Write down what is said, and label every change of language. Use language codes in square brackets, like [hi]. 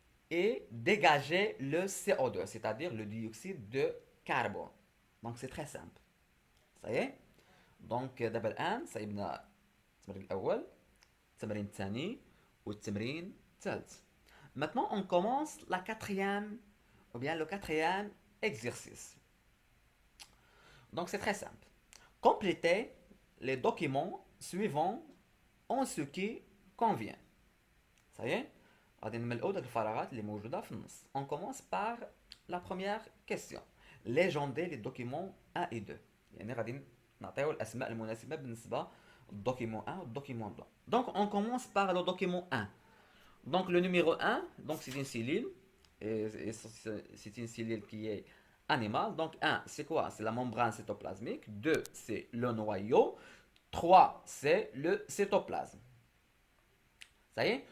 [fr] et dégager le CO2, c'est-à-dire le dioxyde de carbone. Donc c'est très simple. Ça y est. [ar] دونك دابا الان صايبنا التمرين الاول التمرين الثاني والتمرين الثالث. [fr] Maintenant on commence la quatrième ou bien le quatrième exercice. Donc c'est très simple. Complétez les documents suivants en ce qui convient. Ça y est. [ar] غادي نملئوا داك الفراغات اللي موجوده في النص. [fr] On commence par la première question. Légender les documents 1 et 2. [ar] يعني غادي نعطيو الاسماء المناسبه بالنسبه للدوكيمون 1 والدوكيمون 2. [fr] Donc on commence par le document 1. Donc le numéro 1, donc c'est une cellule et c'est une cellule qui est animale. Donc 1, c'est quoi? C'est la membrane cytoplasmique. 2, c'est le noyau. 3, c'est le cytoplasme. Ça y est.